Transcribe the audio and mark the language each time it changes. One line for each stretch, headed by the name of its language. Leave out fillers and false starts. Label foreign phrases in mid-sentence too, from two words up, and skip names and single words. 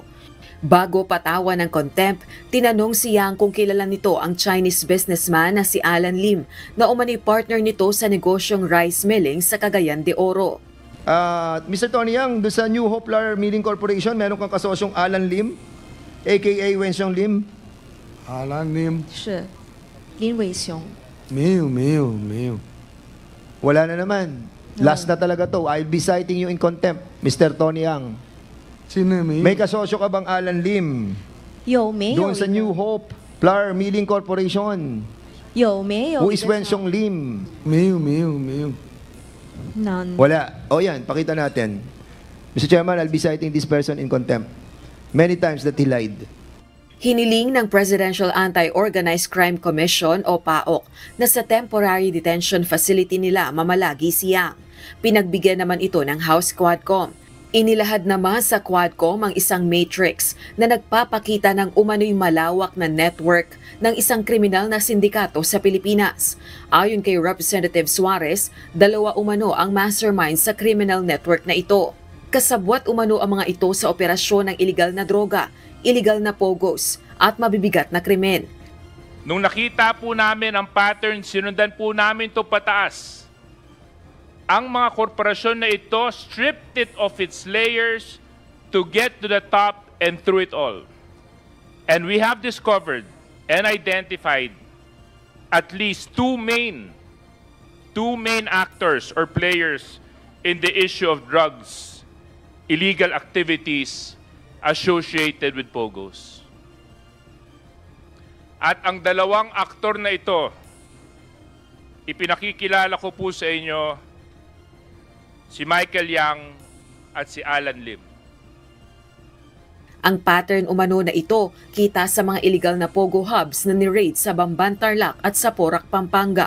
Filipino: Bago patawa ng contempt, tinanong si Yang kung kilala nito ang
English: Chinese businessman
Filipino: na si Alan Lim na umano'y partner nito sa negosyong
English: rice milling
Filipino: sa Cagayan de Oro. Mr. Tony Yang, doon sa New Hope Flour Milling Corporation, meron kang kasosyong Alan Lim, aka Wenxiong Lim? Alan Lim
Chinese: 是林伟雄。没有
Filipino: Wala na naman. Last na talaga to.
English: I'll be citing you in contempt, Mr. Tony Yang.
Chinese: 真的没有
Filipino: May kasosyo ka bang Alan Lim?
Chinese: 有没有
Filipino: Doon sa New Hope Flour Milling Corporation.
Chinese: 有没有
English: Who is Wenxiong Lim?
Chinese: 没有
English: None.
Filipino: Wala. O yan, pakita natin.
English: Mr. Chairman, I'll be citing this person in contempt. Many times that he lied.
Filipino: Hiniling ng Presidential Anti-Organized Crime Commission o PAOK na sa
English: temporary detention facility
Filipino: nila mamalagi si Yang. Pinagbigyan naman ito ng House Quadcom. Inilahad naman sa Quadcom ang isang matrix na nagpapakita ng umano'y malawak na network ng isang kriminal na sindikato sa Pilipinas. Ayon kay Representative Suarez, 2 umano ang mastermind sa
English: criminal network
Filipino: na ito. Kasabwat umano ang mga ito sa operasyon ng iligal na droga, iligal na pogos at mabibigat na krimen. Nung nakita po namin ang pattern, sinundan po namin ito pataas. Ang mga korporasyon na ito
English: stripped it of its layers to get to the top and through it all. And we have discovered and identified at least two main actors or players in the issue of drugs, illegal activities associated with pogos.
Filipino: At ang dalawang aktor na ito, ipinakikilala ko po sa inyo, si Michael Yang at si Alan Lim. Ang pattern umano na ito kita sa mga illegal na
English: pogo hubs
Filipino: na ni-raid sa Bamban, Tarlac at sa Porac, Pampanga.